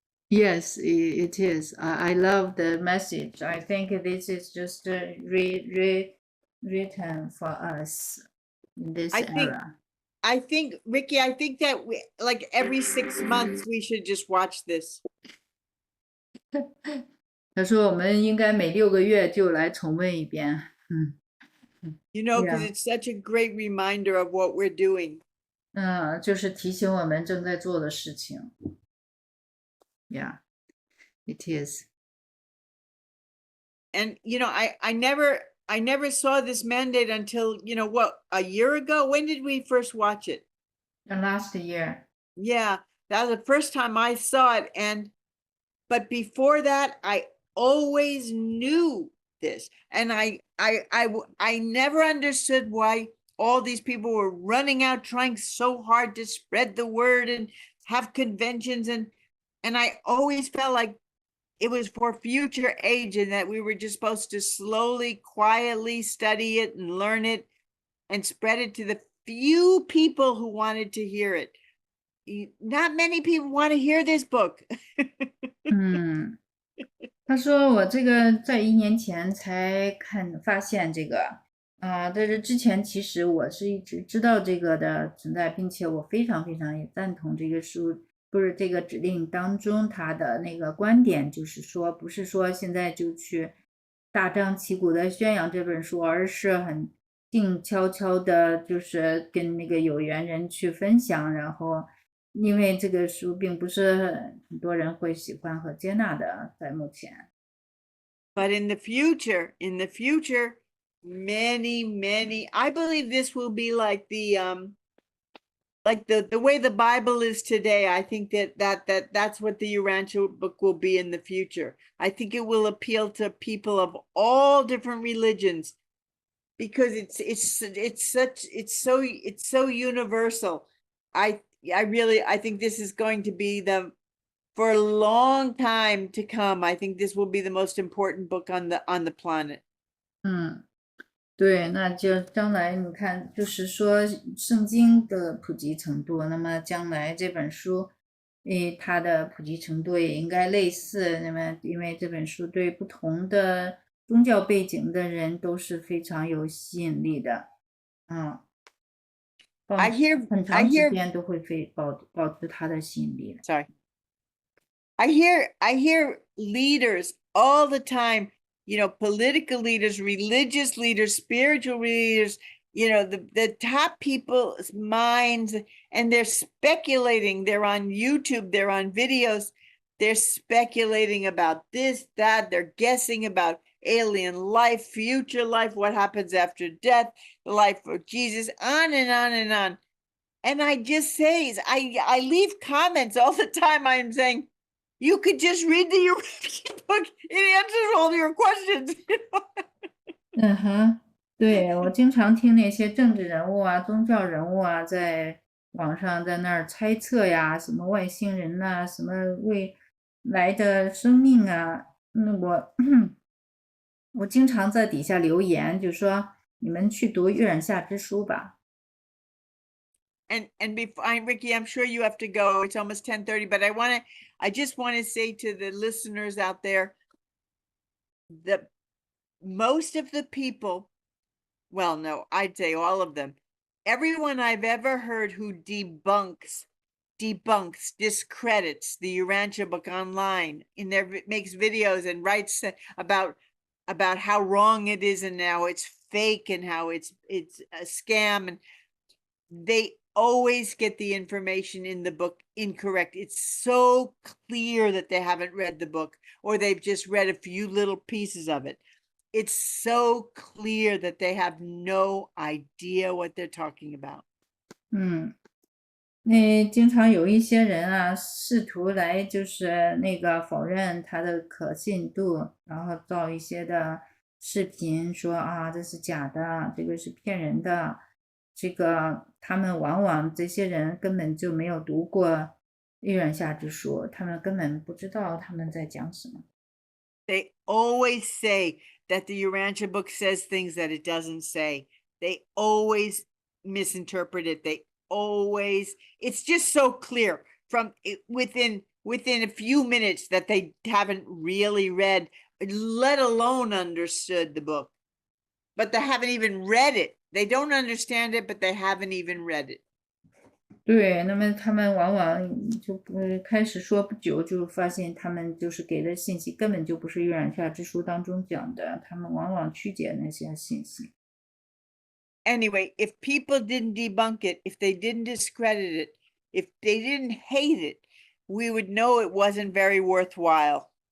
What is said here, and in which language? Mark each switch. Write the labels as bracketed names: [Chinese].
[English] Yes, it is. I love the message. I think this is just written for us in this era. I think, Ricky, I think that like every 6 months we should just watch this. [Chinese] 他说我们应该每6个月就来重温一遍。 [English] You know, because Yeah. it's such a great reminder of what we're doing. [Chinese] 就是提醒我们正在做的事情。 [English] Yeah, it is. And you know, I never saw this mandate until, you know, what, a year ago? When did we first watch it? Last year. Yeah, that was the first time I saw it. But before that, I always knew this. And I never understood why all these people were running out, trying so hard to spread the word and have conventions. And I always felt like it was for future age and that we were just supposed to slowly, quietly study it and learn it and spread it to the few people who wanted to hear it. Not many people want to hear this book. [Chinese] 他说我这个在1年前才发现这个，但是之前其实我是一直知道这个的存在，并且我非常非常也赞同这个书，不是这个指令当中他的那个观点，就是说不是说现在就去大张旗鼓的宣扬这本书，而是很静悄悄的，就是跟那个有缘人去分享，然后因为这个书并不是很多人会喜欢和接纳的，在目前。 [English] But in the future, many, I believe this will be like the way the Bible is today. I think that's what the Urantia book will be in the future. I think it will appeal to people of all different religions because it's so universal. I think this is going to be for a long time to come. I think this will be the most important book on the planet. [Chinese] 对，那就将来你看，就是说圣经的普及程度，那么将来这本书，它的普及程度也应该类似。那么，因为这本书对不同的宗教背景的人都是非常有吸引力的，很长时间都会保持它的吸引力。 [English] Sorry. I hear leaders all the time, you know, political leaders, religious leaders, spiritual leaders, you know, the top people's minds, and they're speculating. They're on YouTube, they're on videos, they're speculating about this, that, they're guessing about alien life, future life, what happens after death, the life of Jesus, on and on and on. And I just say, I leave comments all the time. I'm saying, you could just read the Urantia book. It answers all your questions. [Chinese] 对，我经常听那些政治人物啊、宗教人物啊，在网上在那儿猜测呀，什么外星人呐、什么未来的生命啊。我经常在底下留言，就说你们去读《月染下之书》吧。 [English] And before Ricky, I'm sure you have to go. It's almost 10:30, but I just want to say to the listeners out there that most of the people, well, no, I'd say all of them, everyone I've ever heard who debunks, discredits the Urantia book online, makes videos and writes about how wrong it is and how it's fake and how it's a scam, and they always get the information in the book incorrect. It's so clear that they haven't read the book or they've just read a few little pieces of it. It's so clear that they have no idea what they're talking about. [Chinese] 经常有一些人啊，试图来就是那个否认它的可信度，然后造一些的视频说啊，这是假的，这个是骗人的。这个他们往往这些人根本就没有读过《月染下之书》，他们根本不知道他们在讲什么。 [English] They always say that the Urantia book says things that it doesn't say. They always misinterpret it. It's just so clear from within a few minutes that they haven't really read, let alone understood the book. But they haven't even read it. They don't understand it, but they haven't even read it. [Chinese] 对，那么他们往往就开始说不久，就发现他们就是给的信息根本就不是《月亮下之书》当中讲的，他们往往曲解那些信息。 [English] Anyway, if people didn't debunk it, if they didn't discredit it, if they didn't hate it, we would know it wasn't very worthwhile.